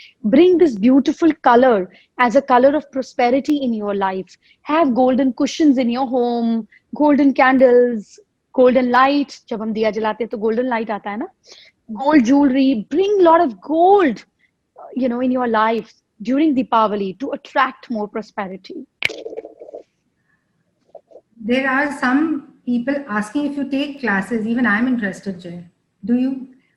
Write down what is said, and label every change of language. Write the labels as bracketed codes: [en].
[en] Bring this beautiful color as a color of prosperity in your life. Have golden cushions in your home, golden candles, golden light. [hi] जब हम दिया जलाते हैं तो golden light आता है ना. [en] Gold jewelry. Bring a lot of gold, in your life during Diwali to attract more prosperity. There are some people asking if you take classes. Even I'm interested, Jay. Do you?